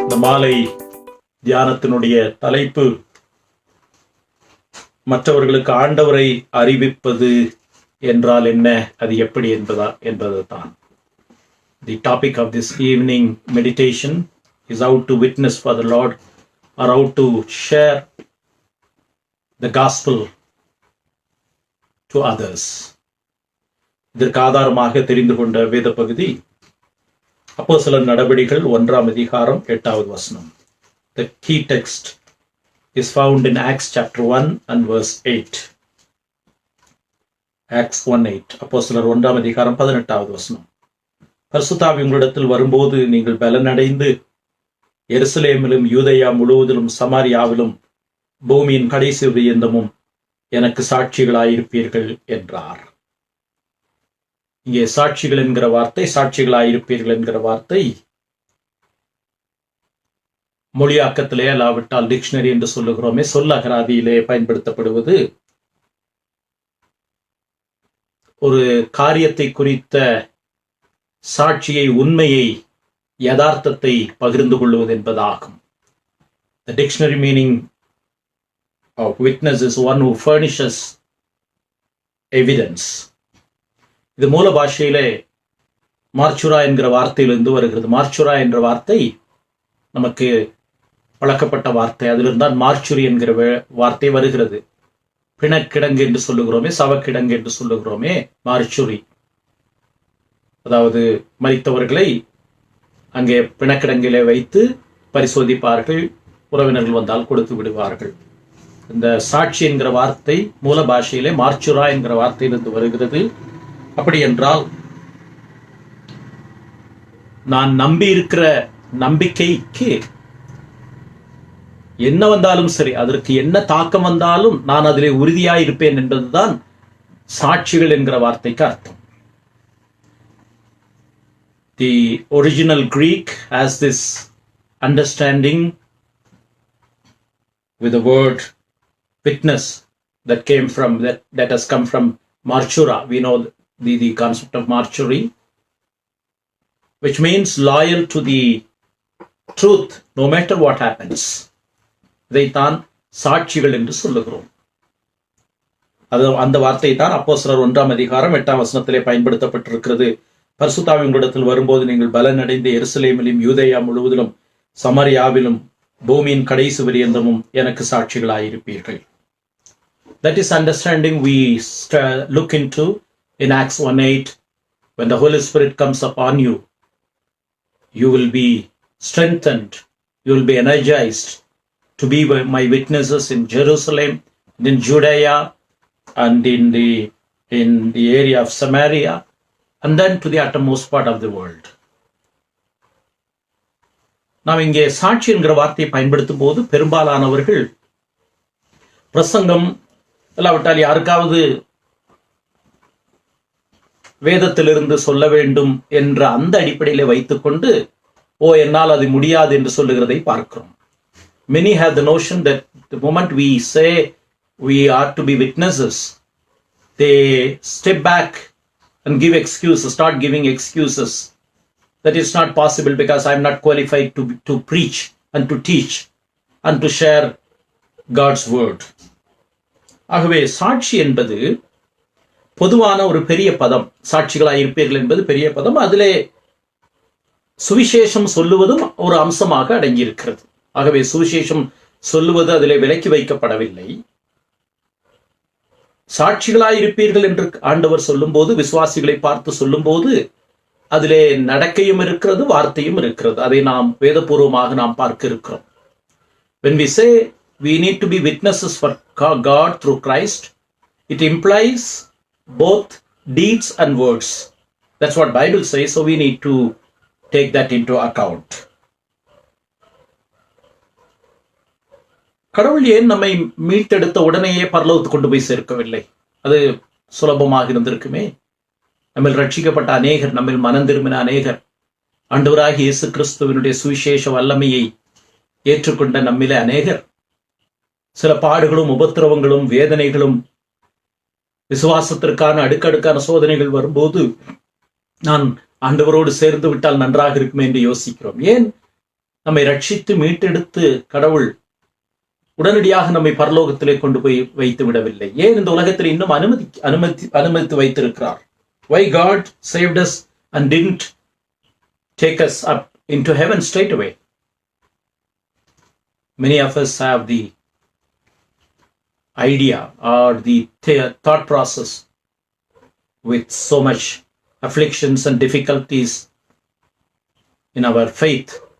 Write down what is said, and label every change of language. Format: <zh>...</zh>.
<ta>காலை தியானத்தினுடைய தலைப்பு மற்றவர்களுக்கு ஆண்டவரை அறிவிப்பது என்றால் என்ன, அது எப்படி என்பதுதான்.</ta> <en>The topic of this evening meditation is how to witness for the Lord, or how to share the gospel to others.</en> <ta>இதற்கு ஆதாரமாக தெரிந்து கொண்ட வேத பகுதி அப்போஸ்தலர் நடபடிகள் 1ஆம் அதிகாரம் 8வது வசனம்.</ta> <en>The key text is found in Acts chapter 1 and verse 8. Acts 1:8.</en> <ta>அப்போஸ்தலர் 1ஆம் அதிகாரம் 18வது வசனம். பரிசுத்த ஆவி உங்களிடத்தில் வரும்போது நீங்கள் பலனடைந்து எருசலேமிலும் யூதேயா முழுவதிலும் சமாரியாவிலும் பூமியின் கடைசி பரியந்தமும் எனக்கு சாட்சிகளாயிருப்பீர்கள் என்றார். இங்கே சாட்சிகள் என்கிற வார்த்தை, சாட்சிகளாயிருப்பீர்கள் என்கிற வார்த்தை மொழியாக்கத்திலே அல்லாவிட்டால் டிக்ஷனரி என்று சொல்லுகிறோமே, சொல்லகராதியிலே பயன்படுத்தப்படுவது ஒரு காரியத்தை குறித்த சாட்சியை, உண்மையை, யதார்த்தத்தை பகிர்ந்து கொள்வது என்பதாகும்.</ta> <en>The dictionary meaning of witness is one who furnishes evidence.</en> <ta>இது மூல பாஷையிலே மார்ச்சுரா என்கிற வார்த்தையிலிருந்து வருகிறது. மார்ச்சுரா என்ற வார்த்தை நமக்கு பழக்கப்பட்ட வார்த்தை. அதிலிருந்தான் மார்ச்சுரி என்கிற வார்த்தை வருகிறது. பிணக்கிடங்கு என்று சொல்லுகிறோமே, சவக்கிடங்கு என்று சொல்லுகிறோமே, மார்ச்சுரி. அதாவது மரித்தவர்களை அங்கே பிணக்கிடங்கிலே வைத்து பரிசோதிப்பார்கள், உறவினர்கள் வந்தால் கொடுத்து விடுவார்கள். இந்த சாட்சி என்கிற வார்த்தை மூல பாஷையிலே மார்ச்சுரா என்கிற வார்த்தையிலிருந்து வருகிறது. அப்படி என்றால் நான் நம்பி இருக்கிற நம்பிக்கைக்கு என்ன வந்தாலும் சரி, அதற்கு என்ன தாக்கம் வந்தாலும் நான் அதிலே உறுதியாயிருப்பேன் என்பதுதான் சாட்சிகள் என்கிற வார்த்தைக்கு அர்த்தம்.</ta> <en>The original Greek has this understanding with the word witness that came from that has come from marchura. We know the concept of marchury, which means loyal to the truth no matter what happens.</en> <ta>இதைத்தான் சாட்சிகள் என்று சொல்லுகிறோம். அந்த வார்த்தை தான் அப்போஸ்தலர் 1ஆம் அதிகாரம் 8ஆம் வசனத்திலே பயன்படுத்தப்பட்டிருக்கிறது. பரிசுத்த ஆவி உங்களிடத்தில் வரும்போது நீங்கள் பலனடைந்து எருசலேமிலும் யூதேயா முழுவதிலும் சமாரியாவிலும் பூமியின் கடைசி பரியந்தமும் எனக்கு சாட்சிகளாயிருப்பீர்கள்.</ta> <en>That is understanding we look into in Acts 1:8. When the Holy Spirit comes upon you, you will be strengthened, you will be energized to be my witnesses in Jerusalem, in Judea, and in the area of Samaria, and then to the uttermost part of the world.</en> <ta>நாம் இங்கே சாட்சி என்கிற வார்த்தையை பயன்படுத்தும் போது பெரும்பாலானவர்கள் பிரசங்கம் இல்லாவிட்டால் யாருக்காவது வேதத்திலிருந்து சொல்ல வேண்டும் என்ற அந்த அடிப்படையிலே வைத்துக்கொண்டு என்னால் அது முடியாது என்று சொல்லுகிறதை பார்க்கிறோம்.</ta> <en>Many have the notion that the moment we say we are to be witnesses, they step back and give excuses, start giving excuses. That is not possible because I am not qualified to preach and to teach and to share God's word.</en> <ta>ஆகவே சாட்சி என்பது பொதுவான ஒரு பெரிய பதம். சாட்சிகளாய் இருப்பீர்கள் என்பது பெரிய பதம். அதிலே சுவிசேஷம் சொல்லுவதும் ஒரு அம்சமாக அடங்கியிருக்கிறது. ஆகவே சுவிசேஷம் சொல்லுவது அதிலே விலக்கி வைக்கப்படவில்லை. சாட்சிகளாய் இருப்பீர்கள் என்று ஆண்டவர் சொல்லும் போது, விசுவாசிகளை பார்த்து சொல்லும் போது, அதிலே நடக்கையும் இருக்கிறது, வார்த்தையும் இருக்கிறது. அதை நாம் வேதபூர்வமாக நாம் பார்க்க இருக்கிறோம்.</ta> <en>When we say we need to be witnesses for God through Christ, it implies both deeds and words. That's what Bible says, so we need to take that into account.</en> <ta>கடவுள் ஏன் நம்மை மீட்டெடுத்த உடனேயே பரலோகத்துக்கு கொண்டு போய் சேர்க்கவில்லை? அது சுலபமாக இருந்திருக்குமே. நம்மில் ரட்சிக்கப்பட்ட அநேகர், நம்மில் மனம் திரும்பின அநேகர், ஆண்டவராகிய இயேசு கிறிஸ்துவினுடைய சுவிசேஷ வல்லமையை ஏற்றுக்கொண்ட நம்மிலே அநேகர் சில பாடுகளும் உபத்திரவங்களும் வேதனைகளும் விசுவாசத்திற்கான அடுக்கடுக்கான சோதனைகள் வரும்போது நான் ஆண்டவரோடு சேர்ந்து விட்டால் நன்றாக இருக்குமே என்று யோசிக்கிறோம். ஏன் நம்மை ரட்சித்து மீட்டெடுத்து கடவுள் உடனடியாக நம்மை பரலோகத்திலே கொண்டு போய் வைத்து விடவில்லை. ஏன் இந்த உலகத்தில் இன்னும் அனுமதித்து வைத்திருக்கிறார்?</ta> <en>Why God saved us and didn't take us up into heaven straight away? Many of us have the idea or the thought process with so much afflictions and difficulties in our faith.</en>